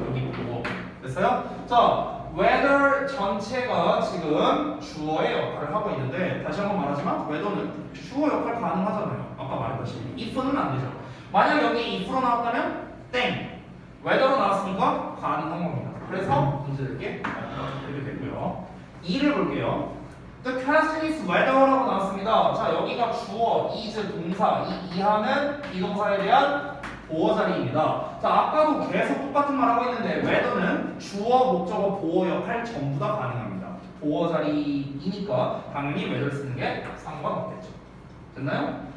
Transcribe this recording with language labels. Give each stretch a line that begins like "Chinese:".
Korean: 여기 보고 됐어요? 자, whether 전체가 지금 주어의 역할을 하고 있는데 다시 한번 말하지만 whether는 주어 역할 가능하잖아요. 아까 말했다시피 if는 안 되죠. 만약 여기 if로 나왔다면 땡. whether로 나왔으니까 가능한 겁니다. 그래서 문제 될게 이렇게 되고요. 2를 볼게요.
English: The question is whether라고 나왔습니다.
Korean: 자, 여기가 주어, is 동사, 이 이하는 비동사에 대한 보어 자리입니다. 자, 아까도 계속 똑같은 말 하고 있는데 whether는 주어, 목적어, 보어 역할 전부 다 가능합니다. 보어 자리이니까 당연히 whether 쓰는 게 상관없겠죠. 됐나요?